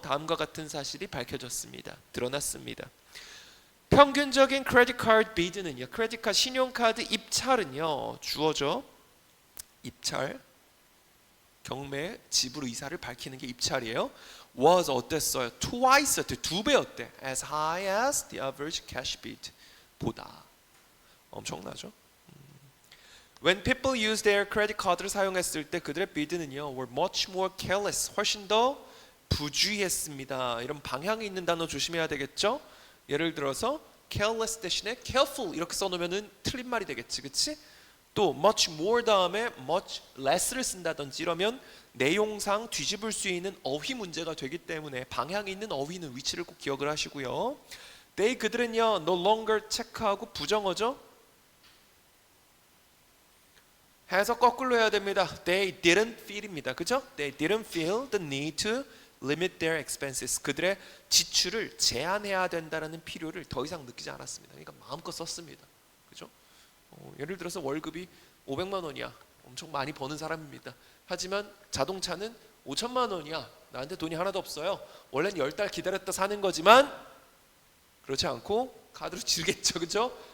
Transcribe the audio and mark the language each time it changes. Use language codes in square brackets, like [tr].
[ko] 다음과 같은 사실이 밝혀졌습니다. 드러났습니다. 평균적인 크레딧 카드 비드는요. 크레딧 카드 신용카드 입찰은요. 주어죠. 입찰. 경매 지불 의사를 밝히는 게 입찰이에요. [en] was [ko] 어땠어요? [en] twice [ko] 두 배였대. [en] as high as the average cash bid [ko] 보다. 엄청나죠? [en] When people use their credit card를 [ko] 사용했을 때 그들의 [en] bid는요 were much more careless. [ko] 훨씬 더 부주의했습니다. 이런 방향이 있는 단어 조심해야 되겠죠? 예를 들어서 careless 대신에 careful 이렇게 써놓으면은 틀린 말이 되겠지, 그렇지? 또 much more 다음에 much less를 쓴다든지 이러면 내용상 뒤집을 수 있는 어휘 문제가 되기 때문에 방향이 있는 어휘는 위치를 꼭 기억을 하시고요. [en] they [ko] 그들은요 [en] no longer [ko] 체크하고 부정어죠. 해서 거꾸로 해야 됩니다. [en] They didn't feel입니다. [ko] 그죠? [en] They didn't feel the need to limit their expenses. [ko] 그들의 지출을 제한해야 된다는 필요를 더 이상 느끼지 않았습니다. 그러니까 마음껏 썼습니다. 그죠? 예를 들어서 월급이 500만 원이야. 엄청 많이 버는 사람입니다. 하지만 자동차는 5천만 원이야. 나한테 돈이 하나도 없어요. 원래는 10달 기다렸다 사는 거지만 그렇지 않고 카드로 지르겠죠. 그죠?